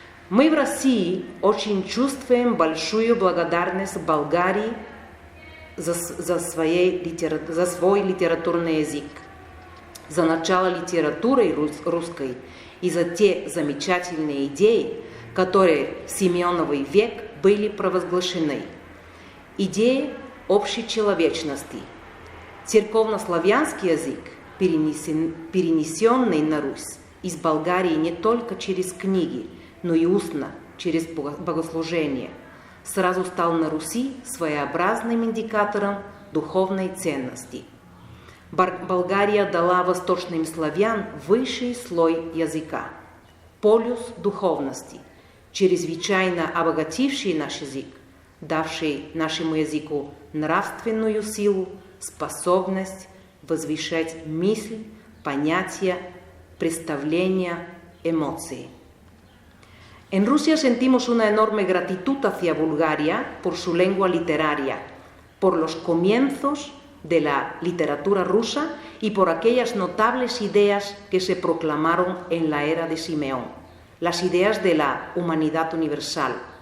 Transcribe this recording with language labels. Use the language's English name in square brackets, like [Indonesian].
[Russian] «Мы в России очень чувствуем большую благодарность Болгарии за свой литературный язык, за начало литературы русской и за те замечательные идеи, которые в Симеоновый век были провозглашены. Идеи общечеловечности, церковнославянский язык, перенесенный на Русь из Болгарии не только через книги, но и устно, через богослужение, сразу стал на Руси своеобразным индикатором духовной ценности. Болгария дала восточным славян высший слой языка, полюс духовности, чрезвычайно обогативший наш язык, давший нашему языку нравственную силу, способность возвышать мысль, понятия, представления, эмоции». [Spanish] En Rusia sentimos una enorme gratitud hacia Bulgaria por su lengua literaria, por los comienzos de la literatura rusa y por aquellas notables ideas que se proclamaron en la era de Simeón, las ideas de la humanidad universal.